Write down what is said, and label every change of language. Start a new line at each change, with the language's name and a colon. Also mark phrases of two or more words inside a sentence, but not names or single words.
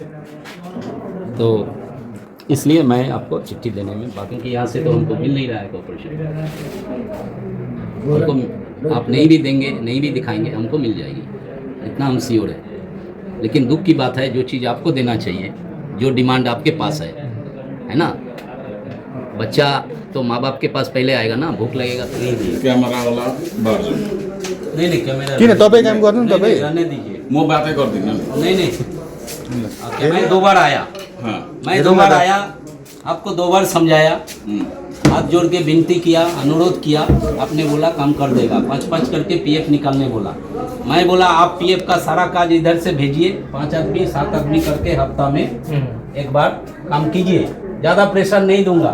Hindi: तो इसलिए मैं आपको चिट्ठी देने में बात, क्योंकि यहाँ से तो हमको मिल नहीं रहा है कॉर्पोरेशन, हमको आप नहीं भी देंगे, नहीं भी दिखाएंगे, हमको मिल जाएगी, इतना हम श्योर है। लेकिन दुख की बात है, जो चीज़ आपको देना चाहिए, जो डिमांड आपके पास है ना, बच्चा तो माँ बाप के पास पहले आएगा ना, भूख लगेगा तो नहीं दिए। क्यामेरा वाला बाहर जाओ। नहीं कैमरा
Nepali: किन तपाईँ काम गर्नु नि तपाईँ?
Hindi: रहने दीजिए।
Nepali: म
Hindi: बातें कर
Nepali: दिन्छु नि।
Hindi: नहीं मैं 2 बार आया, हाँ। मैं 2 बार आया, आपको 2 बार समझाया, हाथ जोड़ के विनती किया, अनुरोध किया, आपने बोला काम कर देगा। 5-5 करके पीएफ निकालने बोला। मैं बोला आप पीएफ का सारा काज इधर से भेजिए, 5 आदमी 7 आदमी करके हफ्ता में एक बार काम कीजिए, ज़्यादा प्रेशर नहीं दूंगा।